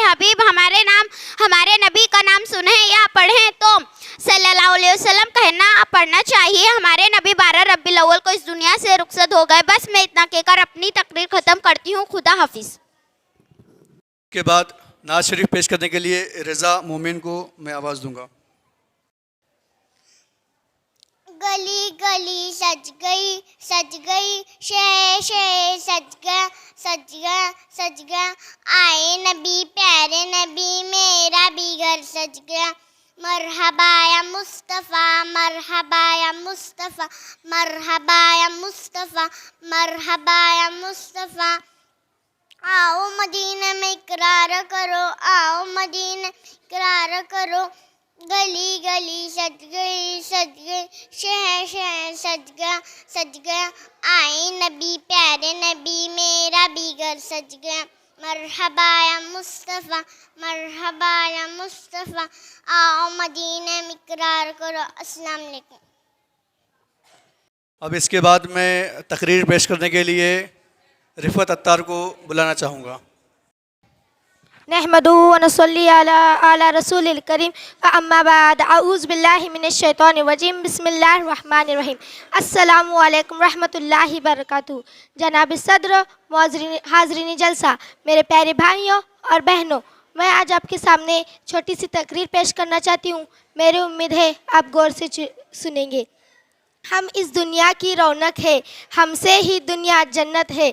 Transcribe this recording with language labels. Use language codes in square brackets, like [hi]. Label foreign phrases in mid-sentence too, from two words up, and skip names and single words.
[hi] हबीब हमारे नबी का नाम सुने या पढ़ें तो [ar] صلى الله عليه وسلم [hi] पढ़ना चाहिए। हमारे नबी 12 रबीउल अव्वल को इस दुनिया से रुखसत हो गए। बस मैं इतना कहकर अपनी तकरीर ख़त्म करती हूँ। खुदा हाफिज़। के बाद नात शरीफ पेश करने के लिए रज़ा मोमिन को मैं आवाज़ दूंगा। गली गली सज गई शहर शहर सज गया आए नबी प्यारे नबी मेरा भी घर सज गया। [ar] مرحبا يا مصطفى مرحبا يا مصطفى مرحبا يا مصطفى مرحبا يا مصطفى. [hi] आओ मदीने में इकरार करो आओ मदीने इकरार करो। गली गली सज गई शहर शहर सज गया आए नबी प्यारे नबी मेरा भी घर सज गया। [ar] مرحبا يا مصطفى مرحبا يا مصطفى [hi] आओ मदीने में इकरार करो। [ar] السلام عليكم. [hi] अब इसके बाद मैं तकरीर पेश करने के लिए रिफ़त अत्तार को बुलाना चाहूँगा। [ar] نحمده ونصلي على رسوله الكريم أما بعد أعوذ بالله من الشيطان الرجيم بسم الله الرحمن الرحيم. السلام عليكم رحمة الله بركاته. [hi] जनाब सदर हाज़रीन जलसा, मेरे प्यारे भाइयों और बहनों, मैं आज आपके सामने छोटी सी तकरीर पेश करना चाहती हूँ। मेरी उम्मीद है आप गौर से सुनेंगे। हम इस दुनिया की रौनक है, हमसे ही दुनिया जन्नत है।